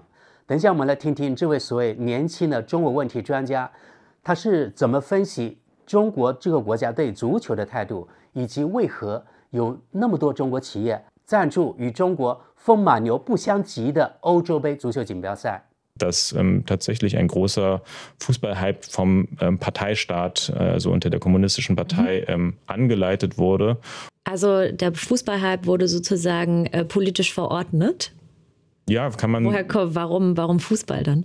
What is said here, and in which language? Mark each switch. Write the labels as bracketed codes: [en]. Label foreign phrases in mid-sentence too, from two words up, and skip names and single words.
[zh] 等一下我们来听听这位所谓年轻的中国问题专家，他是怎么分析中国这个国家对足球的态度，以及为何有那么多中国企业赞助与中国风马牛不相及的欧洲杯足球锦标赛。 [de] Dass tatsächlich ein großer Fußballhype vom Parteistaat, also unter der kommunistischen Partei, angeleitet wurde. Also der Fußballhype wurde sozusagen politisch verordnet? Ja, kann man. Warum Fußball dann?